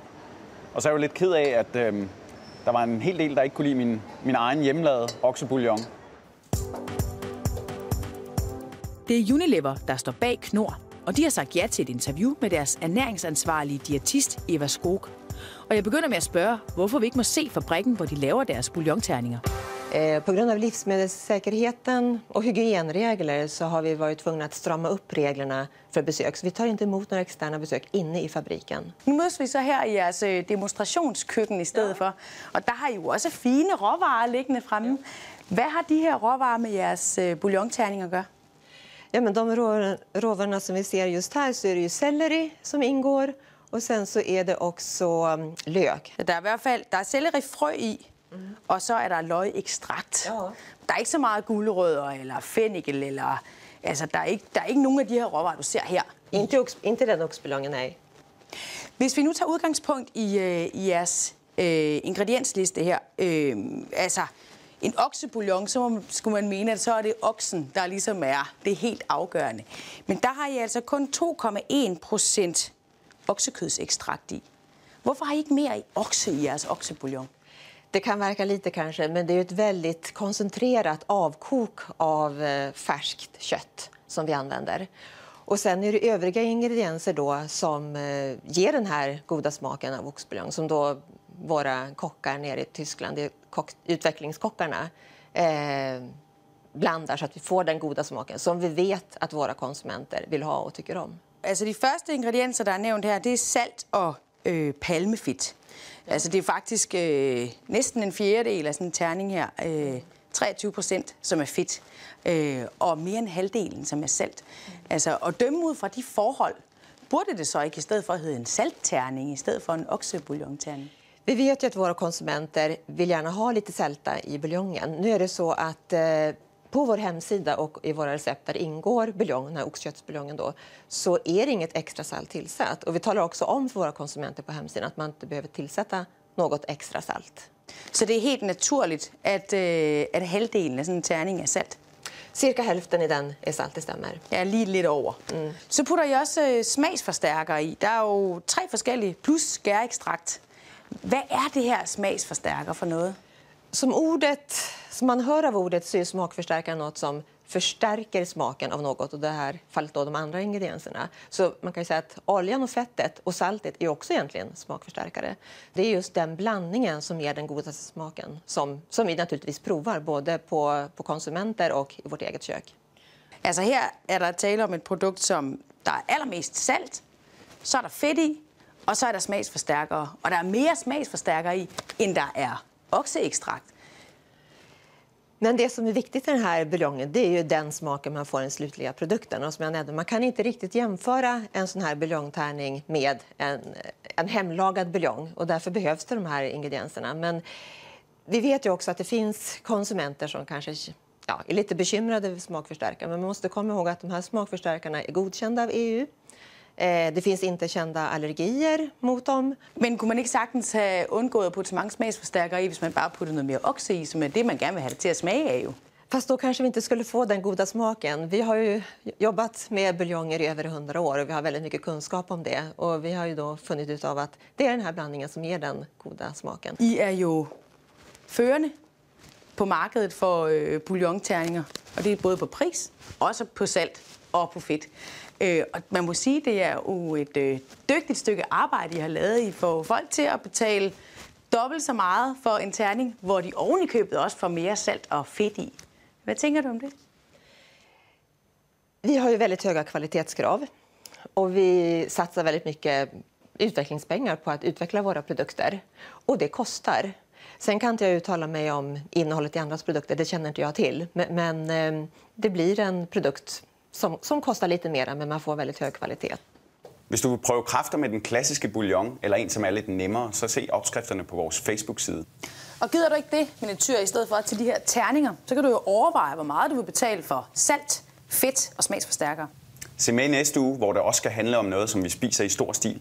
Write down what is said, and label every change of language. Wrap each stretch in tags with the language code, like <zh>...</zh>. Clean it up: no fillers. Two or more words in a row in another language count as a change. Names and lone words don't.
<da>Og så er jeg jo lidt ked af, at der var en hel del, der ikke kunne lide min egen hjemmelavede oksebouillon. Det er Unilever, der står bag Knorr, og de har sagt ja til et interview med deres ernæringsansvarlige diætist Eva Skog. Og jeg begynder med at spørge, hvorfor vi ikke må se fabrikken, hvor de laver deres bouillonterninger.</da> <sv>På grund av livsmedelssäkerheten och hygienregler så har vi varit tvungna att strama upp reglerna för besök. Så vi tar inte emot några externa besök inne i fabriken.</sv> <da>Nu mødes vi så her i jeres demonstrationskøkken i stedet for. Og der har I jo også fine råvarer liggende fremme. Hvad har de her råvarer med jeres bouillonterninger at gøre?</da> <sv>Ja, men de råvarorna som vi ser just här så är det ju selleri som ingår. Och sen så är det också lök.</sv> <da>Der er i hvert fald sellerifrø i. Og så er der løgekstrakt. Ja. Der er ikke så meget gulerødder eller fennikel eller altså der er ikke nogen af de her råvarer du ser her.</da> <sv>Inte den oxbouillongen, nej.</sv> <da>Hvis vi nu tager udgangspunkt i jeres ingrediensliste her. Altså, en oksebouillon, så skulle man mene, at så er det oksen, der ligesom er det helt afgørende. Men der har I altså kun 2,1% oksekødsekstrakt i. Hvorfor har I ikke mer okse i jeres oksebouillon?</da> <sv>Det kan verka lite kanske, men det är ett väldigt koncentrerat avkok av färskt kött som vi använder. Och sen är det övriga ingredienser då som ger den här goda smaken av oxbouillon, som då våra kockar nere i Tyskland, utvecklingskockarna, blandar så att vi får den goda smaken som vi vet att våra konsumenter vill ha och tycker om.</sv> <da>Altså de første ingredienser, der er nævnt her, det er salt og palmefedt. Altså det er faktisk næsten en fjerdedel af sådan en terning her, 23%, som er fedt, og mere end halvdelen, som er salt. Altså at dømme ud fra de forhold, burde det så ikke i stedet for at hedde en saltterning, i stedet for en oksebouillonterning?</da> <sv>Vi vet ju att våra konsumenter vill gärna ha lite sälta i buljongen. Nu är det så att på vår hemsida och i våra recept där ingår buljong, den här oxköttsbuljongen då, så är det inget extra salt tillsatt. Och vi talar också om för våra konsumenter på hemsidan att man inte behöver tillsätta något extra salt.</sv> <da>Så det är helt naturligt att halvdelen af sådan en terning er salt?</da> <sv>Cirka hälften i den är salt, det stämmer.</sv> <da>Ja, lige lidt over. Så putter I også smagsforstærkere i. Der er jo 3 forskellige plus skærekstrakt. Hvad er det her smagsforstärker för noget?</da> <sv>Som man hör av ordet så är smakförstärkare något som förstärker smaken av något, och det här fallet då de andra ingredienserna. Så man kan ju säga att oljan och fettet och saltet är också egentligen smakförstärkare. Det är just den blandningen som ger den godaste smaken som vi naturligtvis provar både på konsumenter och i vårt eget kök. Altså her er der tale om et produkt, som der er allermest salt, så er der fedt i, og så er der smagsforstærkere. Og der er mere smagsforstærkere i, end der er okseekstrakt. Men det som är viktigt i den här buljongen, det är ju den smaken man får i den slutliga produkten. Och som jag nämnde, man kan inte riktigt jämföra en sån här buljongtärning med en hemlagad buljong. Och därför behövs det de här ingredienserna. Men vi vet ju också att det finns konsumenter som kanske är lite bekymrade över smakförstärkare. Men man måste komma ihåg att de här smakförstärkarna är godkända av EU. Det finns inte kända allergier mot dem.</sv> <da>Men kunne man ikke sagtens have undgået at putte så mange smagsforstærkere i, hvis man bare puttede noget mere okse i, som er det, man gerne vil have det til at smage af jo?</da> <sv>Fast då kanske vi inte skulle få den goda smaken. Vi har ju jobbat med buljonger i över 100 år och vi har väldigt mycket kunskap om det. Och vi har ju då funnit ut av att det är den här blandningen som ger den goda smaken.</sv> <da>I er jo førende på markedet for bouillonterninger, og det er både på pris, også på salt og på fedt. Og man må sige, at det er jo et dygtigt stykke arbejde, I har lavet. I får folk til at betale dobbelt så meget for en terning, hvor de oven i købet også får mere salt og fedt i. Hvad tænker du om det?</da> <sv>Vi har ju väldigt höga kvalitetskrav och vi satsar väldigt mycket utvecklingspengar på att utveckla våra produkter. Och det kostar. Sen kan inte jag uttala mig om innehållet i andras produkter, det känner inte jag till. Men det blir en produkt som kostar lite mer, men man får väldigt hög kvalitet.</sv> <da>Hvis du vil prøve kræfter med den klassiske bouillon, eller en, som er lidt nemmere, så se opskrifterne på vores Facebook-side. Og gider du ikke det, miniatyr, i stedet for til de her terninger, så kan du jo overveje, hvor meget du vil betale for salt, fedt og smagsforstærkere. Se med i næste uge, hvor det også skal handle om noget, som vi spiser i stor stil.</da>